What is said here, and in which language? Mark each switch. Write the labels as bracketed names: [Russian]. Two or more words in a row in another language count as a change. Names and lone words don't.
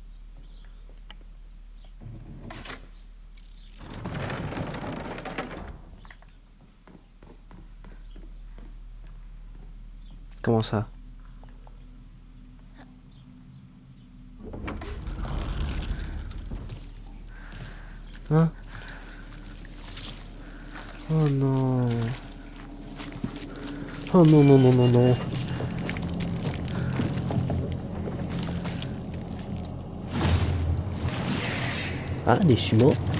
[French] Comment ça? Hein? Oh non. Oh non non non non non. Ah, des sumo.